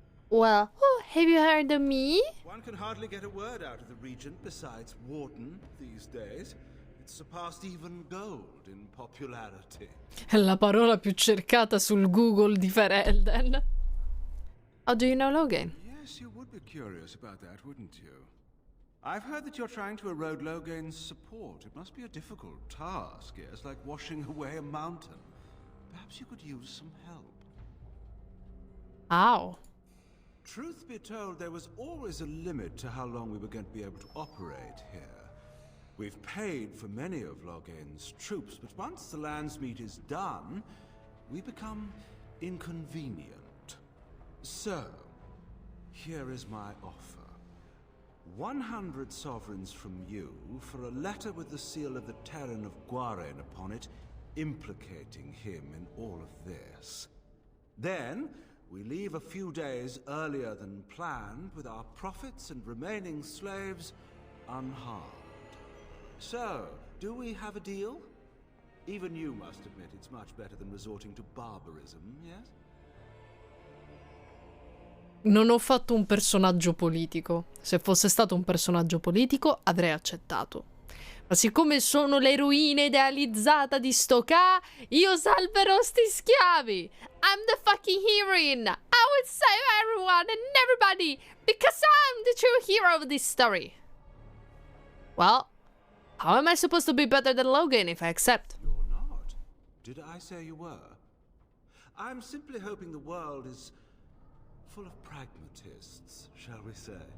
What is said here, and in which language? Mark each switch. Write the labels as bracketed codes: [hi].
[en] Well, have you heard of me? One can hardly get a word out of the Regent besides Warden these days. It's surpassed even gold in popularity. [it] È la parola più cercata sul Google di Ferelden. [en] How do you know Logain? Yes, you would be curious about that, wouldn't you? I've heard that you're trying to erode Logain's support. It must be a difficult task, yes, like washing away a mountain. Perhaps you could use some help. How? Truth be told, there was always a limit to how long we were going to be able to operate here. We've paid for many of Logain's troops, but once the Landsmeet is done, we become inconvenient. So, here is my offer. 100 sovereigns from you for a letter with the seal of the Terran of Guaren upon it, implicating him in all of this. Then, we leave a few days earlier than planned with our profits and remaining slaves unharmed. So, do we have a deal? Even you must admit it's much better than resorting to barbarism, yes? [it] Non ho fatto un personaggio politico. Se fosse stato un personaggio politico avrei accettato. Ma siccome sono l'eroina idealizzata di sto ca, io salverò sti schiavi. [en] I'm the fucking heroine. I will save everyone and everybody because I'm the true hero of this story. Well, how am I supposed to be better than Logain if I accept? You're not. Did I say you were? I'm simply hoping the world is full of pragmatists, shall we say.